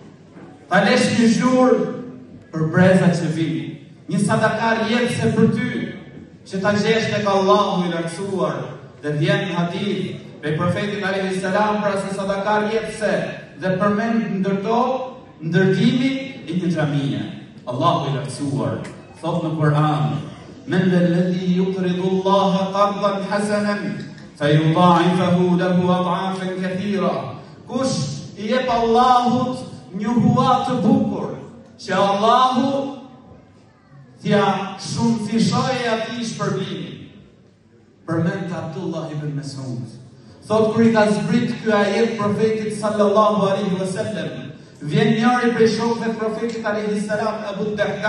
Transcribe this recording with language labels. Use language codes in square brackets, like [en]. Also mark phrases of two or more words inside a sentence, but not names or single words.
[sq] për brezat që vini, një sadakar jetëse për ty, që ta gjesh tek Allahu i lartësuar, dhe vjen hadith, prej profetit [ar] عليه السلام, [sq] pra se sadakar jetëse, dhe përmend ndërtimi i një xhamie. Allahu i lartësuar thot në Kur'an: [ar] "من ذا الذي يقرض الله قرضا حسنا فيضاعفه له أضعافا كثيرة." [sq] Kush i jep Allahut një hua të bukur, që Allahu t'ia shumëfishojë atij shpërblimin. Përmend Abdullah ibn Mas'ud. Thot, kur i ka zbrit ky ajet profetit [ar] صلى الله عليه وسلم, [sq] vjen njëri prej shokëve të profetit [ar] عليه السلام, [sq] Abu Dahda.